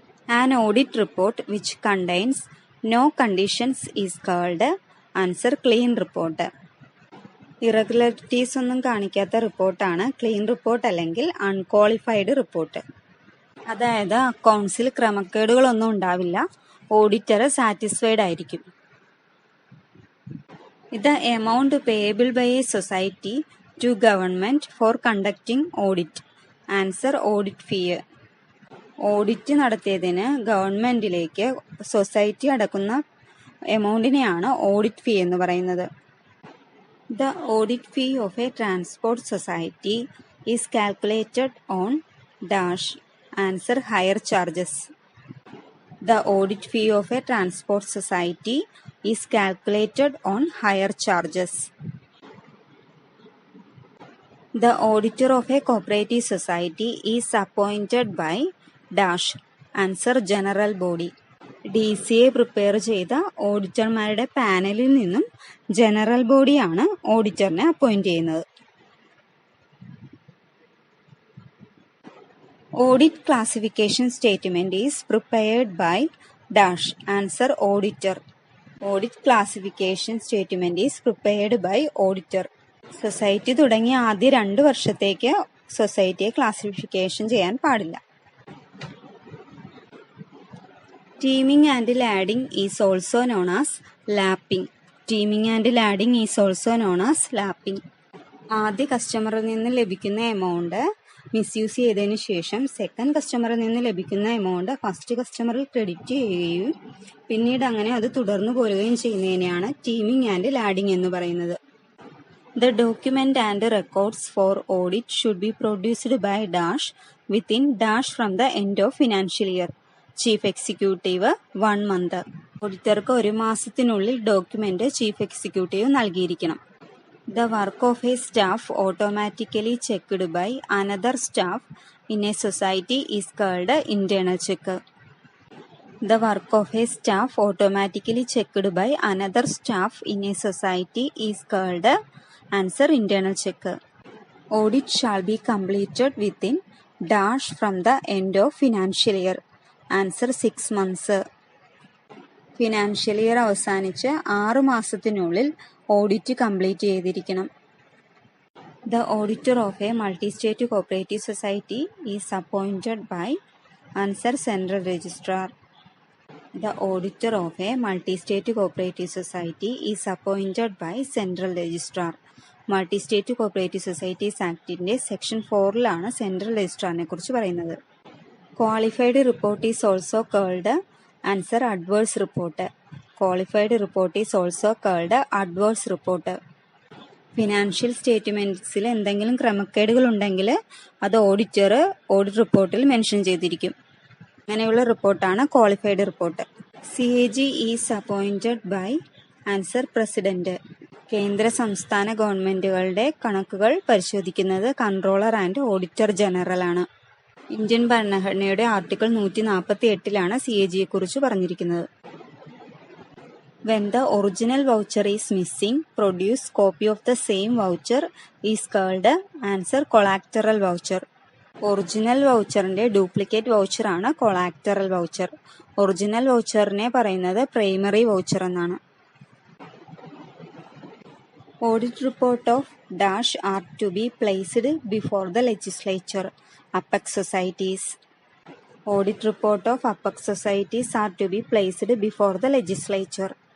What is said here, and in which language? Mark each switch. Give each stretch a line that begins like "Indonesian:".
English: An audit report which contains no conditions is called. Answer clean report.
Malayalam: Irregularities ഒന്നും കാണിക്കാത്ത റിപ്പോർട്ടാണ് clean report അല്ലെങ്കിൽ unqualified report. അതായത് അക്കൗണ്ട്സിൽ ക്രമക്കേടുകളൊന്നും ഉണ്ടാവില്ല, ഓഡിറ്റർ സാറ്റിസ്ഫൈഡ് ആയിരിക്കും.
English: The amount payable by a society to government for conducting audit. Answer audit fee.
Malayalam: Audit നടത്തിയതിന് ഗവൺമെന്റിലേക്ക് society അടക്കുന്ന എമൗണ്ടിനെയാണ് audit fee എന്ന് പറയുന്നത്.
English: The audit fee of a transport society is calculated on dash. Answer hire charges. The audit fee of a transport society is calculated on higher charges. The auditor of a cooperative society is appointed by dash. Answer general body.
Malayalam: DCA prepare ചെയ്ത ഓഡിറ്റർമാരുടെ പാനലിൽ നിന്നും general ബോഡിയാണ് ഓഡിറ്ററിനെ appoint ചെയ്യുന്നത്.
English: Audit classification statement is prepared by dash. Answer auditor. Audit classification statement is prepared by auditor.
Malayalam: Society തുടങ്ങി ആദ്യ 2 വർഷത്തേക്ക് സൊസൈറ്റിയെ classification ചെയ്യാൻ പാടില്ല.
English: Teaming and ladding is also known as lapping. Teaming and ladding is also known as lapping.
Malayalam: ആദ്യ കസ്റ്റമറിൽ നിന്ന് ലഭിക്കുന്ന amount misuse ചെയ്തതിനു ശേഷം സെക്കൻഡ് കസ്റ്റമറിൽ നിന്ന് ലഭിക്കുന്ന എമൗണ്ട് ഫസ്റ്റ് കസ്റ്റമറിൽ ക്രെഡിറ്റ് ചെയ്യുകയും പിന്നീട് അങ്ങനെ അത് തുടർന്നു പോരുകയും ചെയ്യുന്നതിനെയാണ് ടീമിംഗ് ആൻഡ് ലാഡിംഗ് എന്ന് പറയുന്നത്.
English: The document and records for audit should be produced by dash within dash from the end of financial year. Chief Executive 1 month.
Malayalam: ഓഡിറ്റർക്ക് 1 മാസത്തിനുള്ളിൽ document chief executive നൽകിയിരിക്കണം.
English: The work of a staff automatically checked by another staff in a society is called internal check. The work of a staff automatically checked by another staff in a society is called answer internal check. Audit shall be completed within dash from the end of financial year. Answer 6 months.
Malayalam: Financial year അവസാനിച്ച് 6 മാസത്തിനുള്ളിൽ audit complete ചെയ്തിരിക്കണം.
English: The auditor of a multi-state cooperative society is appointed by answer central registrar. The auditor of a multi-state cooperative society is appointed by central registrar.
Malayalam: Multi-state cooperative societies ആക്ടിന്റെ section 4ലാണ് central രജിസ്ട്രാറിനെ കുറിച്ച് പറയുന്നത്.
English: Qualified report is also called answer adverse report. Qualified report is also called adverse report.
Malayalam: Financial സ്റ്റേറ്റ്മെന്റ്സിൽ എന്തെങ്കിലും ക്രമക്കേടുകൾ ഉണ്ടെങ്കിൽ അത് auditor audit റിപ്പോർട്ടിൽ mention ചെയ്തിരിക്കും. അങ്ങനെയുള്ള റിപ്പോർട്ടാണ് qualified report.
English: CAG is appointed by answer president.
Malayalam: കേന്ദ്ര സംസ്ഥാന ഗവൺമെന്റുകളുടെ കണക്കുകൾ പരിശോധിക്കുന്നത് കൺട്രോളർ ആൻഡ് ഓഡിറ്റർ ജനറൽ ആണ്. ഇന്ത്യൻ ഭരണഘടനയുടെ ആർട്ടിക്കിൾ 148ലാണ് CAG കുറിച്ച് പറഞ്ഞിരിക്കുന്നത്.
English: When the original voucher is missing, produce copy of the same voucher is called answer collateral voucher.
Malayalam: Original വൗച്ചറിന്റെ duplicate voucher ആണ് കൊളാക്ടറൽ വൗച്ചർ. ഒറിജിനൽ വൗച്ചറിനെ പറയുന്നത് പ്രൈമറി വൗച്ചർ എന്നാണ്.
English: Audit report of dash are to be placed before the legislature. Apex societies. Audit report of apex societies are to be placed before the legislature.